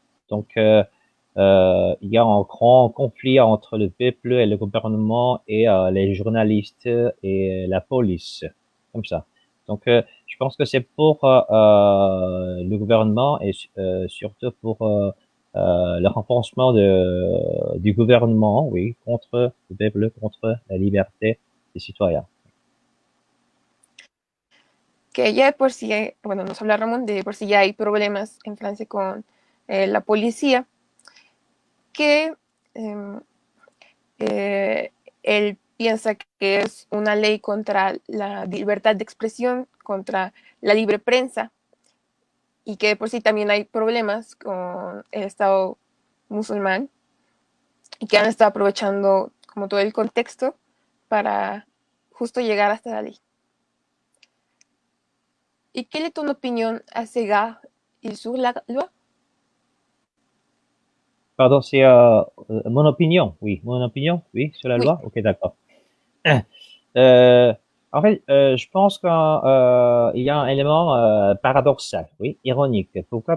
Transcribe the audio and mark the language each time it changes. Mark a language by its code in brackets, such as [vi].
[fr] Donc, il y a un grand conflit entre le peuple et le gouvernement et les journalistes et la police, comme ça. Donc, je pense que c'est pour le gouvernement et surtout pour le renforcement du gouvernement, oui, contre le peuple, contre la liberté des citoyens. [es] Que ya de por sí, bueno, nos habla Ramón de por sí ya hay problemas en Francia con la policía, que el piensa que es una ley contra la libertad de expresión, contra la libre prensa, y que de por sí también hay problemas con el Estado musulmán y que han estado aprovechando como todo el contexto para justo llegar hasta la ley. [fr] Et quelle est ton opinion à cet égard et sur la loi? Pardon, c'est mon opinion, oui, sur la Oui. loi. Ok, d'accord. En fait, je pense qu'il y a un élément paradoxal, oui, ironique. Pourquoi?